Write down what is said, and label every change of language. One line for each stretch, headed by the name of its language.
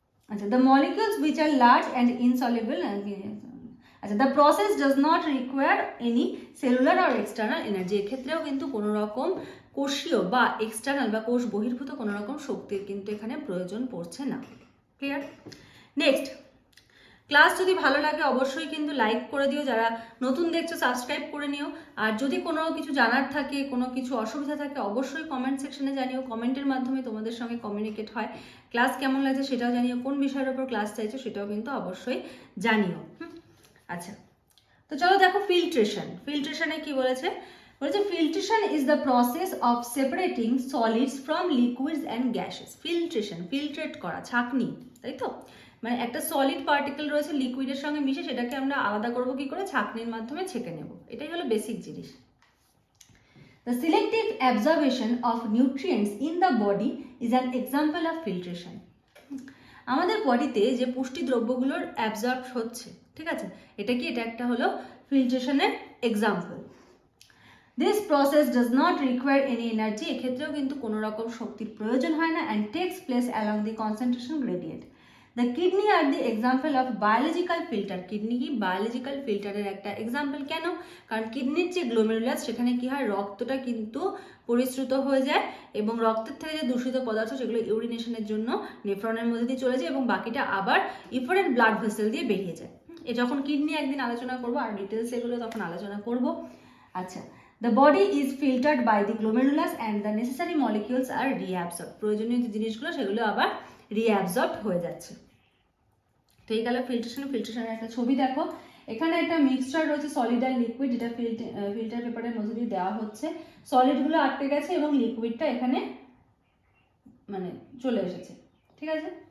English: আচ্ছা, the molecules which are large and insoluble, আচ্ছা, the process does not require any cellular or external energy।
Bangla: এক্ষেত্রেও কিন্তু কোনো রকম কোষীয় বা এক্সটার্নাল বা কোষ বহির্ভূত কোনো রকম শক্তির কিন্তু এখানে প্রয়োজন পড়ছে না। ক্লিয়ার? নেক্সট, ক্লাস যদি ভালো লাগে অবশ্যই কিন্তু লাইক করে দিও, যারা নতুন দেখছো সাবস্ক্রাইব করে নিও, আর যদি কোনো কিছু জানার থাকে, কোনো কিছু অসুবিধা থাকে, অবশ্যই কমেন্ট সেকশনে জানিও, কমেন্টের মাধ্যমে তোমাদের সঙ্গে কমিউনিকেট হয়। ক্লাস কেমন লাগছে সেটাও জানিও, কোন বিষয়ের উপর ক্লাস চাইছো সেটাও কিন্তু অবশ্যই জানিও। আচ্ছা, তো চলো দেখো ফিল্ট্রেশন। ফিল্ট্রেশনে কি বলেছে?
English: বলেছে filtration is the process of separating solids from liquids and gases.
Bangla: Filtration, filtrate করা, ছাঁকনি, তাই তো, মানে একটা সলিড পার্টিকেল রয়েছে লিকুইডের সঙ্গে মিশে, সেটাকে আমরা আলাদা করবো কি করে? ছাঁকনির মাধ্যমে ছেঁকে নেব, এটাই হলো বেসিক জিনিস।
English: The selective absorption of nutrients in the body is an example of filtration.
Bangla: আমাদের বডিতে যে পুষ্টি দ্রব্যগুলোর অ্যাবজর্ব হচ্ছে, ঠিক আছে, এটা কি? এটা একটা হলো ফিল্ট্রেশনের example.
English: This process does not require any energy।
Bangla: এক্ষেত্রেও কিন্তু কোনো রকম শক্তির প্রয়োজন হয় না,
English: and takes place along the concentration gradient. The kidney are the example of biological filter।
Bangla: Kidney কি? বায়োলজিক্যাল ফিল্টারের একটা এক্সাম্পল। কেন? কারণ কিডনির যে গ্লোমেরুলাস, সেখানে কি হয়, রক্তটা কিন্তু পরিশ্রুত হয়ে যায়, এবং রক্তের থেকে যে দূষিত পদার্থ সেগুলো ইউরিনেশনের জন্য নেফ্রনের মধ্যে দিয়ে চলে যায়, এবং বাকিটা আবার ইফারেন্ট ব্লাড ভেসেল দিয়ে বেরিয়ে যায়। যখন কিডনি একদিন আলোচনা করবো, আর ডিটেলস এগুলো তখন আলোচনা করব।
English: আচ্ছা, the body is filtered by the glomerulus and the necessary molecules are reabsorbed।
Bangla: প্রয়োজনীয় যে জিনিসগুলো সেগুলো আবার রিঅ্যাবজর্বড হয়ে যাচ্ছে। তো এই গেল ফিল্ট্রেশন। ফিল্ট্রেশনের একটা ছবি দেখো, এখানে একটা মিক্সচার রয়েছে সলিড আর লিকুইড, যেটা ফিল্টার পেপারের মধ্যে দিয়ে দেওয়া হচ্ছে, সলিডগুলো আটকে গেছে এবং লিকুইডটা এখানে মানে চলে এসেছে, ঠিক আছে।